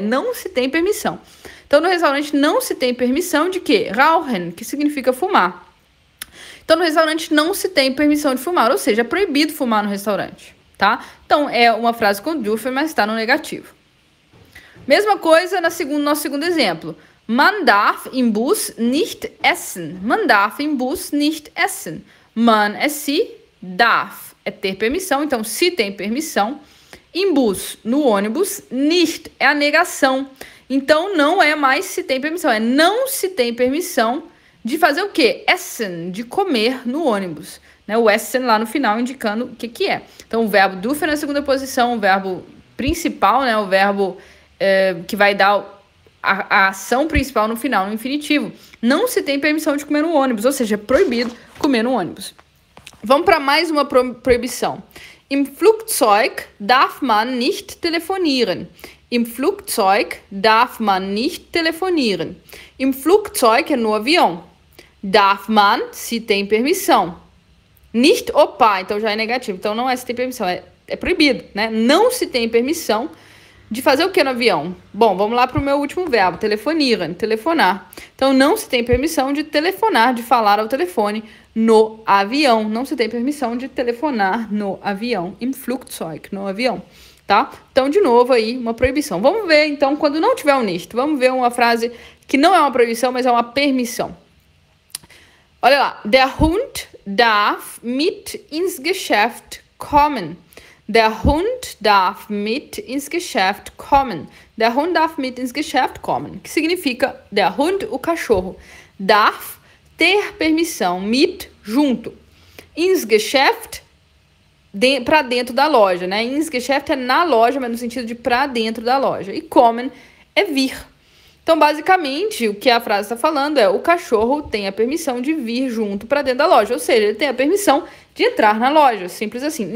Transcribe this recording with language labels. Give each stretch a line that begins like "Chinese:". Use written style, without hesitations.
Portuguese: Não se tem permissão. Então, no restaurante não se tem permissão de quê? Rauchen, que significa fumar. Então, no restaurante não se tem permissão de fumar, ou seja, é proibido fumar no restaurante, tá? Então, é uma frase com dürfen, mas está no negativo. Mesma coisa no nosso segundo exemplo.
German: Man darf im Bus nicht essen. Man darf im Bus nicht essen.
Portuguese: Man é se, darf é ter permissão, então se tem permissão.
German: Im Bus,
Portuguese: no ônibus, nicht é a negação. Então, não é mais se tem permissão, é não se tem permissão de fazer o quê? Essen, de comer no ônibus. Né? O essen lá no final indicando o que é. Então, o verbo dürfen na segunda posição, o verbo principal, né? O verbo que vai dar a ação principal no final, no infinitivo. Não se tem permissão de comer no ônibus, ou seja, é proibido comer no ônibus. Vamos para mais uma proibição.
German: Im Flugzeug darf man nicht telefonieren. Im Flugzeug darf man nicht telefonieren. Im Flugzeug
Portuguese: é no avião.
German: Darf man,
Portuguese: se tem permissão. Nicht, opa, então já é negativo. Então não é se tem permissão, é proibido, né? Não se tem permissão de fazer o que no avião? Bom, vamos lá para o meu último verbo, telefonieren, telefonar. Então não se tem permissão de telefonar, de falar ao telefone no avião. Não se tem permissão de telefonar no avião.
German: Im Flugzeug,
Portuguese: no avião. Tá? Então, de novo aí, uma proibição. Vamos ver, então, quando não tiver um nicht. Vamos ver uma frase que não é uma proibição, mas é uma permissão. Olha lá.
German: Der Hund darf mit ins Geschäft kommen. Der Hund darf mit ins Geschäft kommen. Der Hund darf mit ins Geschäft kommen.
Portuguese: Que significa,
German: der Hund,
Portuguese: o cachorro, darf ter permissão, mit, junto.
German: Ins Geschäft,
Portuguese: para dentro da loja, né?
German: Ins Geschäft
Portuguese: é na loja, mas no sentido de para dentro da loja. E kommen é vir. Então, basicamente, o que a frase está falando é: o cachorro tem a permissão de vir junto para dentro da loja. Ou seja, ele tem a permissão de entrar na loja. Simples assim.